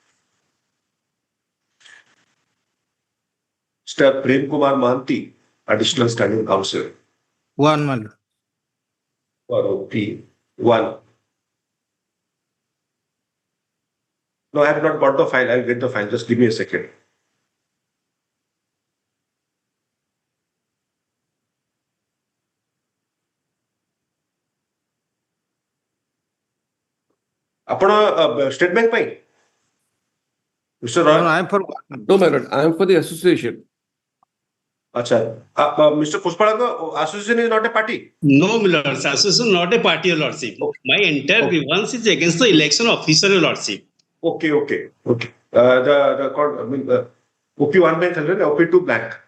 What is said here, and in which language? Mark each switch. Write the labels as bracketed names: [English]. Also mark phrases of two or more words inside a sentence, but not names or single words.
[English] Mr. Prem Kumar Mohanty, additional standing counsel. One man. For OP 1. No, I have not got the file. I'll get the file. Just give me a second. [Odia] ଆପଣ ଷ୍ଟେଟ୍ ବ୍ୟାଙ୍କ ପାଇଁ ମିଷ୍ଟର ରୟ? [English] No, I'm for. No, my lord. I am for the association. [Odia] ଆଚ୍ଛା Mr. [English] Puspalaka, association is not a party. No, my lords, association not a party, your lordship. My entire grievance is against the election officer, your lordship. Okay. The OP1 blank, OP2 blank.